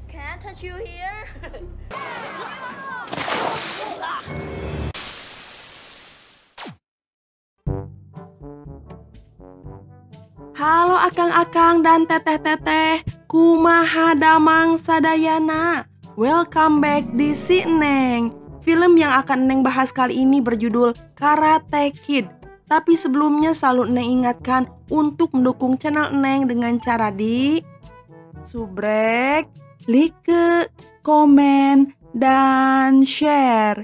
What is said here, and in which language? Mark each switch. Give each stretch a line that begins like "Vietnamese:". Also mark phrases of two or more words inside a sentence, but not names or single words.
English: can't touch you here.
Sundanese: Halo akang-akang dan teteh-teteh, kumaha damang sadayana.
English: Welcome back di Si Neng.
Indonesian: Film yang akan Neng bahas kali ini berjudul Karate Kid. Tapi sebelumnya selalu Neng ingatkan untuk mendukung channel Neng dengan cara di subrek, like, komen, dan share.